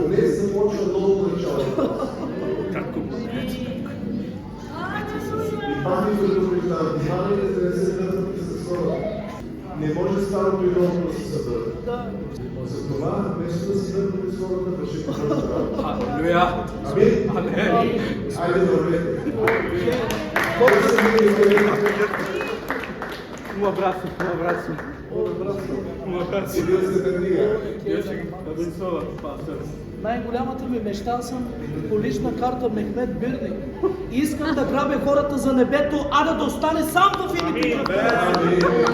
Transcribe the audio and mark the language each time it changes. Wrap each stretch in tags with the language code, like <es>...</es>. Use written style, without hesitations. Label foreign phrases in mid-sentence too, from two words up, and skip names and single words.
<bg>Днес започва ново начало. И пак ви предупреждавам, внимавайте да не се дърпате с хората. Не може старото и новото да се съберат. Затова, вместо да се дърпате с хората, вършите Божията работа. Алелуя! Амин! Амин! Айде добре!</bg> <pt>Um abraço, um abraço. Um abraço. Deus te bendiga. Deus te abençoe, pastor.</pt> <bg>Най-голямата ми мечта съм по лична карта Мехмед Бирни. Искам да грабя хората за небето, а да остане сам в името на</bg>